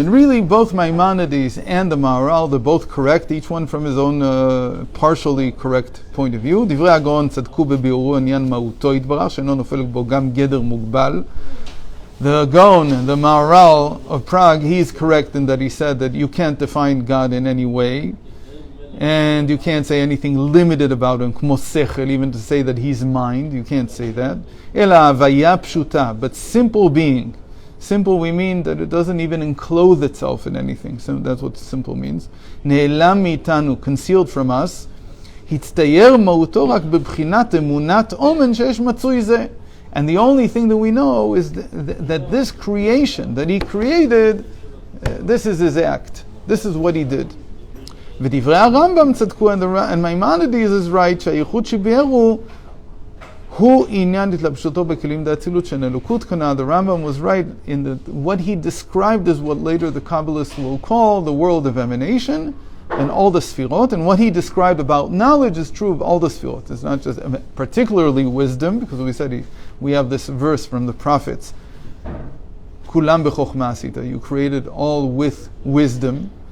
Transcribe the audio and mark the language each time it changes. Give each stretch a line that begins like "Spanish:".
English: And really, both Maimonides and the Maharal, they're both correct, each one from his own partially correct point of view.
Hebrew: דברי הגאון צדקו בביאורו עניין מהותו יתברך, שאינו נופל בו גם גדר מוגבל.
English: The Gaon, the Maharal of Prague, he's correct in that he said that you can't define God in any way, and you can't say anything limited about him,
Hebrew: כמו שכל,
English: even to say that he's mind, you can't say that.
Hebrew: אלא הוויה פשוטה,
English: but simple being. Simple, we mean that it doesn't even enclose itself in anything. So that's what simple means.
Hebrew: נעלם מאיתנו,
English: concealed from us.
Hebrew: הצטייר מהותו רק בבחינת אמונת אומן שיש מצוי זה.
English: And the only thing that we know is that this creation that he created, this is his act. This is what he did.
Hebrew: ודברי הרמב"ם צדקו,
English: and Maimonides is right,
Hebrew: שהייחוד שביארו הוא עניין התלבשותו בכלים דאצילות של אלוקות קנה.
English: The Rambam was right in that what he described is what later the Kabbalists will call the world of emanation and all the sfirot, and what he described about knowledge is true of all the sfirot. It's not just particularly wisdom, because we said we have this verse from the prophets,
Hebrew: Kulam b'chokhmah asita,
English: you created all with wisdom.